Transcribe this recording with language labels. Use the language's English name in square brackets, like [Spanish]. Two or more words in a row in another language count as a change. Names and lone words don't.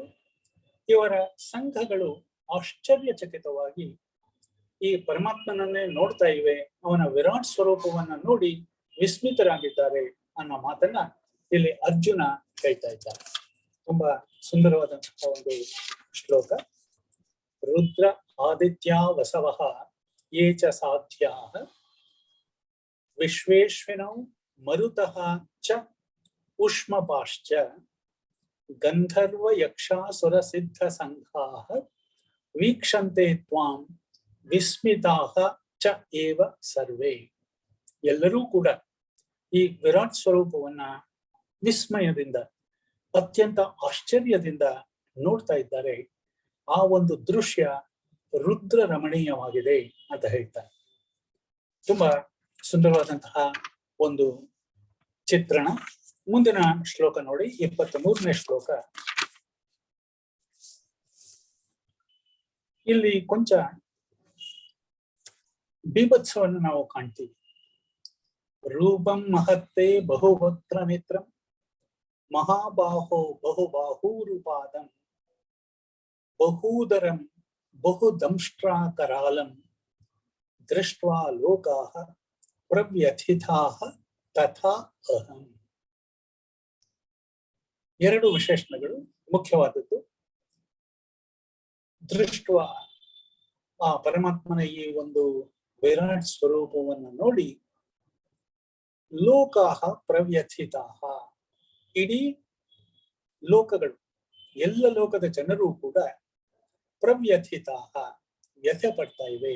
[Kannada] ಇವರ ಸಂಘಗಳು ಆಶ್ಚರ್ಯಚಕಿತವಾಗಿ ಈ ಪರಮಾತ್ಮನನ್ನೇ ನೋಡ್ತಾ ಇವೆ, ಅವನ ವಿರಾಟ್ ಸ್ವರೂಪವನ್ನ ನೋಡಿ ವಿಸ್ಮಿತರಾಗಿದ್ದಾರೆ ಅನ್ನೋ ಮಾತನ್ನ ಇಲ್ಲಿ ಅರ್ಜುನ ಹೇಳ್ತಾ ಇದ್ದಾರೆ. ತುಂಬಾ ಸುಂದರವಾದಂತಹ ಒಂದು ಶ್ಲೋಕ. [Sanskrit] ರುದ್ರ ಆದಿತ್ಯ ವಸವಃ ಯೇ ಚ ಸಾಧ್ಯಾಃ ವಿಶ್ವೇಶ್ವಿನೌ ಮರುತಃ ಚ ಉಷ್ಮಪಾಶ್ಚ ಗಂಧರ್ವ ಯಕ್ಷಾಸುರ ಸಿದ್ಧ ಸಂಘಾಃ ವೀಕ್ಷಂತೆ ತ್ವಾಂ ವಿಸ್ಮಿತಾಃ ಚ ಏವ ಸರ್ವೇ. [Kannada] ಎಲ್ಲರೂ ಕೂಡ ಈ ವಿರಾಟ್ ಸ್ವರೂಪವನ್ನ ವಿಸ್ಮಯದಿಂದ, ಅತ್ಯಂತ ಆಶ್ಚರ್ಯದಿಂದ ನೋಡ್ತಾ ಇದ್ದಾರೆ. ಆ ಒಂದು ದೃಶ್ಯ ರುದ್ರ ರಮಣೀಯವಾಗಿದೆ ಅಂತ ಹೇಳ್ತಾರೆ. ತುಂಬಾ ಸುಂದರವಾದಂತಹ ಒಂದು ಚಿತ್ರಣ. ಮುಂದಿನ ಶ್ಲೋಕ ನೋಡಿ, 23ನೇ ಶ್ಲೋಕ. ಇಲ್ಲಿ ಕೊಂಚ ಬೀಭತ್ಸವನ್ನು ನಾವು ಕಾಣ್ತೀವಿ. [Sanskrit] ರೂಪಂ ಮಹತ್ತೇ ಬಹುವಕ್ತ್ರ ನೇತ್ರಂ ಮಹಾಬಾಹೋ ಬಹುಬಾಹೂರುಪಾದಂ ಬಹೂದರಂ ಬಹುದಂಷ್ಟ್ರಾಕರಾಲಂ ದೃಷ್ಟ್ವಾ ಲೋಕಾಃ ಪ್ರವ್ಯಥಿತಾಃ ತಥಾ ಅಹಂ. [Kannada] ಎರಡು ವಿಶೇಷಣಗಳು ಮುಖ್ಯವಾದದ್ದು. ದೃಷ್ಟ ಆ ಪರಮಾತ್ಮನ ಈ ಒಂದು ವಿರಾಟ್ ಸ್ವರೂಪವನ್ನು ನೋಡಿ [Sanskrit] ಲೋಕಾಹ ಪ್ರವ್ಯಥಿತಾಹ, [Kannada] ಇಡೀ ಲೋಕಗಳು ಎಲ್ಲ ಲೋಕದ ಜನರು ಕೂಡ ಪ್ರವ್ಯಥಿತಾಹ ವ್ಯಥೆ ಪಡ್ತಾ ಇವೆ.